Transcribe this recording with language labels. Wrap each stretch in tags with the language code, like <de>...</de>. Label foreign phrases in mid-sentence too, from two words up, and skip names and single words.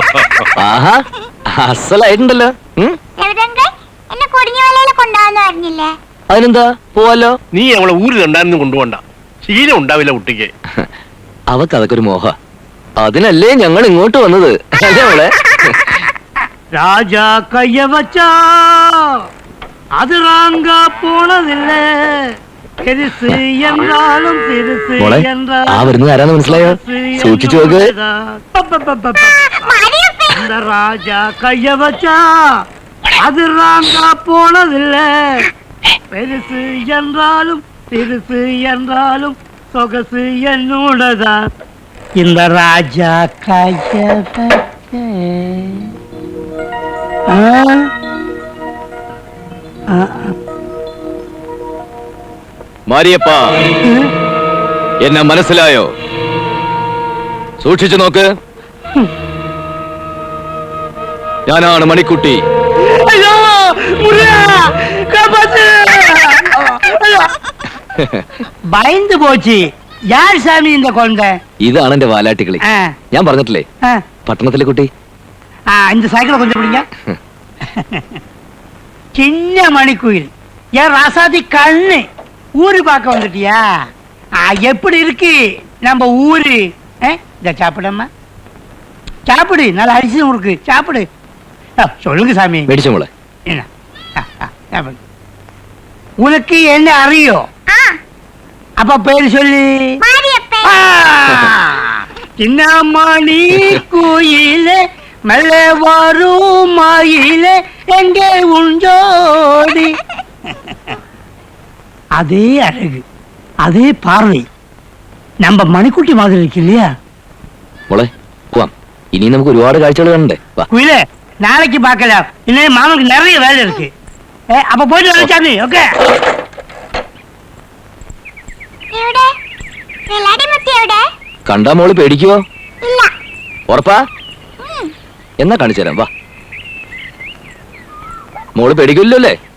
<ml>ആഹാ, അസലായിട്ടുണ്ടല്ലോ. രവിരംഗ എന്നെ കൊടിഞ്ഞുവലയിൽ കൊണ്ടുപോകാന്ന് പറഞ്ഞില്ലേ? അതിനെന്താ, പോവാലോ. നീ അവളെ ഊരിലുണ്ടായിരുന്നു കൊണ്ടുപോണ്ട. ശീലം ഉണ്ടാവില്ല കുട്ടിക്ക്. അവക്ക് അതൊക്കെ ഒരു മോഹ. അതിനല്ലേ ഞങ്ങൾ ഇങ്ങോട്ട് വന്നത്, അല്ലേ മോളെ?</ml> <ta>ராஜா கைய வச்சா அது ராங்க போனதில்ல பெருசு என்றாலும் பெருசு</ta> <ml>മോളെ, ആ വരുന്നത് ആരാന്ന് മനസ്സിലായോ? സൂക്ഷിച്ചു നോക്ക്.</ml> <ta>இந்த ராஜா கைய வச்சா அது ராங்க போனதில்ல பெருசு என்றாலும் பெருசு என்றாலும் சொகசு என்னோடதான் இந்த ராஜா கைய வச்ச</ta> <ml>മാരിയപ്പ, എന്നെ മനസ്സിലായോ? സൂക്ഷിച്ചു നോക്ക്. ഞാനാണ് മണിക്കുട്ടി.</ml> <ta>ஐயோ முருகா காப்பாத்து பயந்து போச்சு யார் சாமி இந்த குழந்தை</ta> <ml>ഇതാണ് എന്റെ വാലാട്ടികളി. ഞാൻ പറഞ്ഞിട്ടില്ലേ, പട്ടണത്തിലെ കുട്ടി.</ml> <ta>இந்த சைக்கிளை கொஞ்சம் பிடிங்க சின்ன மணிக்குயில் ஏன் ராசாதி கண்ணு ஊரு பார்க்க வந்துட்டியா எப்படி இருக்கு நம்ம ஊரு இத சாப்பிடம்மா சாப்பிடு நல்லா அரிசி முறுக்கு சாப்பிடு சொல்லுங்க சாமி</ta> <ml>മേടിച്ചോ മോളെ.</ml> <ta>என்ன சாப்பிடு உனக்கு என்ன அறியோ அப்ப பேரு சொல்லு சின்ன மணி கோயிலே மெல்ல வரும் மாயிலே எங்கே உஞ்சோடி அதே அழகு அதே பார்வை நம்ம மணிக்குட்டி மாதிரி இருக்கு இல்லையா</ta> <ml>മോളെ പോവാം. ഇനി നമുക്ക് ഒരുപാട് കാഴ്ചകൾ കാണണ്ടേ. വാ.</ml> <ta>குயிலே நாளைக்கு பார்க்கலாம் இன்னும் மாமனுக்கு நிறைய வேலை இருக்கு அப்ப போயிட்டு வரேன் சாமி ஓகே</ta> <ml>കണ്ടാ മോള് പേടിക്കുവോ? ഉറപ്പാ? എന്നാ കാണിച്ചു തരാം, വാ. മോള് പേടിക്കില്ലോ അല്ലേ?</ml>